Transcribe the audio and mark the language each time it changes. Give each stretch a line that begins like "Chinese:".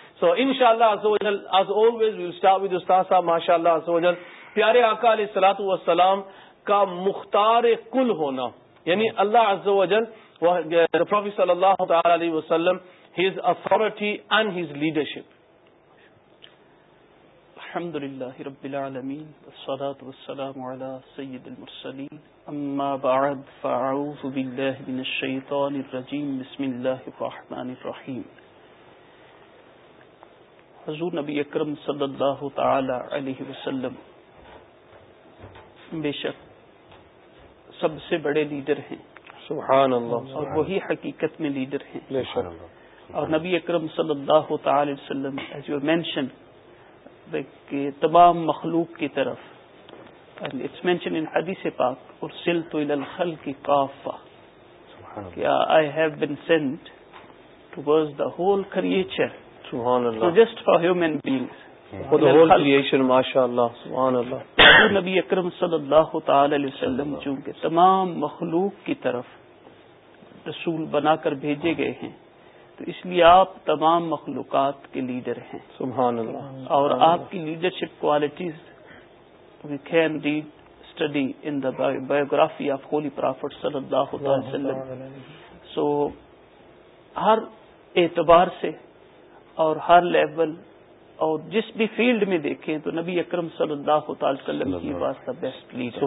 English: So inshallah, azawajal, as always, we'll start with Ustaz Sahab, mashallah, azawajal.
Urdu: Piyare Aqa alayhi salatu wa salam ka mukhtare kul hona.
English: Yani Allah azawajal, the Prophet sallallahu ta'ala alayhi wa sallam, his authority and his leadership.
Arabic: الحمد لله رب العالمين والصلاة والسلام على سيد المرسلين أما بعد فأعوذ بالله من الشيطان الرجيم بسم الله الرحمن الرحيم
Urdu: حضور نبی اکرم صلی اللہ تعالی علیہ وسلم بے شک سب سے بڑے لیڈر ہیں سبحان اللہ اور وہی حقیقت میں لیڈر ہیں بے شک اور نبی اکرم صلی اللہ تعالی علیہ وسلم
English: as you mentioned
Urdu: کہ تمام مخلوق کی طرف
English: it's mention in
Urdu: حدیث پاک
Arabic: ارسلت الی الخلق کافہ
Urdu: کہ
English: I have been sent towards the whole creature
Urdu: سبحان اللہ
English: just for human beings for the whole creation ماشاءاللہ سبحان اللہ
Urdu: نبی اکرم صلی اللہ تعالی علیہ وسلم چونکہ تمام مخلوق کی طرف رسول بنا کر بھیجے گئے ہیں تو اس لیے آپ تمام مخلوقات کے لیڈر ہیں سبحان اللہ اور آپ کی leadership qualities
English: we can read study in the biography of holy prophet
Urdu: صلی اللہ علیہ وسلم سو ہر اعتبار سے اور ہر لیول اور جس بھی فیلڈ میں دیکھیں تو نبی اکرم صلی اللہ تعالی وسلم کی واسطہ بیسٹ لیڈر